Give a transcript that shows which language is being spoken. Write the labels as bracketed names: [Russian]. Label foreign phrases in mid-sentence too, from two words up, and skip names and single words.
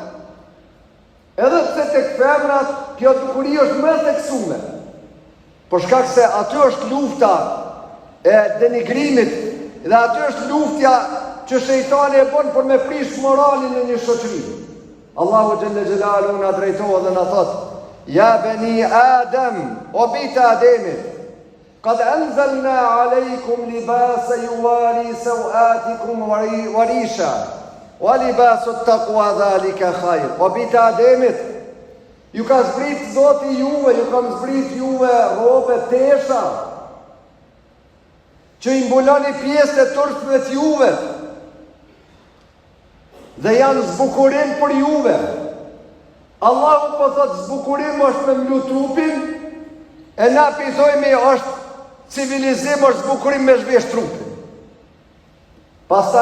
[Albanian] Edhe pse tek femrat kjo dukuri është më theksuar, për shkak se aty është lufta e denigrimit dhe aty është luftja që shejtani e bën për me prish moralin në një shoqëri. Allahu [Arabic] جل جلاله [Albanian] na drejtohet dhe na thot: [Arabic] يا بني آدم, [Albanian] o bita Ademit, [Arabic] قد أنزلنا عليكم لباسا يواري سوآتكم وريشا ولباس التقوى ذلك خير. [Albanian] O bita Ademit, ju ka zbrit Zoti juve, ju ka zbrit juve robe tesha, që i mbuloni pjesë e turpshme të juve, dhe janë zbukurim për juve. Allahu po thot zbukurim është me mlu trupin, e na pithojme është civilizim, është zbukurim me zhvesh trupin.